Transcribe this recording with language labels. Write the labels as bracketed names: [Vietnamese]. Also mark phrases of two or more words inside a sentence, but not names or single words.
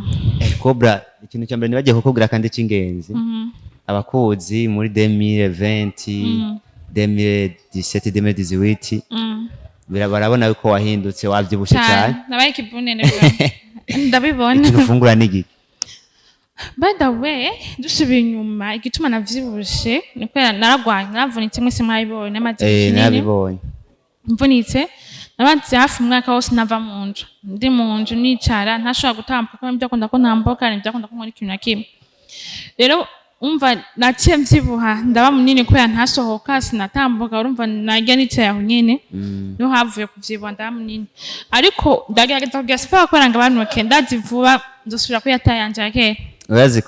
[Rundi] Kobra ikintu cyambere nibagiye kukubwira kandi cy'ingenzi abakuzi muri 2020 2017 barabona yuko wahindutse wavyibushe cyane nabaye kibunene ndabibona ufungura nigi [English] by the way [Rundi] dusubiye inyuma igituma navyibushe niko naragwanye naravunitse mwese mwayibonye n'amazi nabibonye mvunitse nabanze hafi umwaka wose nava mu nzu ndi mu nzu nicara ntashobora gutambuka kuko byakunda ko ntambuka byakunda ko nkora ikintu na kimwe rero umva naciye mvyibuha ndaba munini kubera ntasohoka sinatambuka urumva najya nicaye aho nyene no havuye kuvyibuha ndaba munini ariko ndagerageza kugira siporo kubera ngo abantu ndazivuba ndosubira ko yatayanje kera